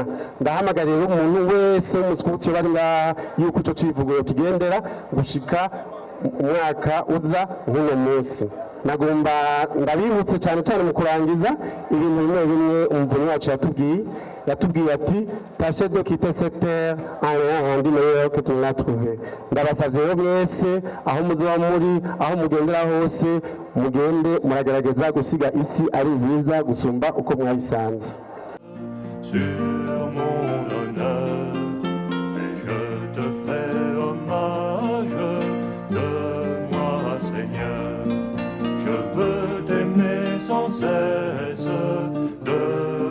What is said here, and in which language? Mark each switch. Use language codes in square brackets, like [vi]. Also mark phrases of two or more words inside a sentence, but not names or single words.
[rn] Ndahamagarira umuntu wese w'umuskuti bari ngaha yuko ico kivugo kigendera gushika umwaka uza nk'uno munsi. Nagomba ndabibutse cyane cyane mu kurangiza ibintu bimwe umuvunyi wacu yatubwiye ati [fr] tâchez de quitter cette terre en ayant rendu meilleur que tu l'as trouvé. [rn] Ndabasavye rero mwese aho muzoba muri, aho mugendera hose, mugende muragerageza gusiga isi ari nziza gusumba uko mwayisanze. [fr] Sur mon honneur, et je te fais hommage de moi, Seigneur. Je veux t'aimer sans cesse, de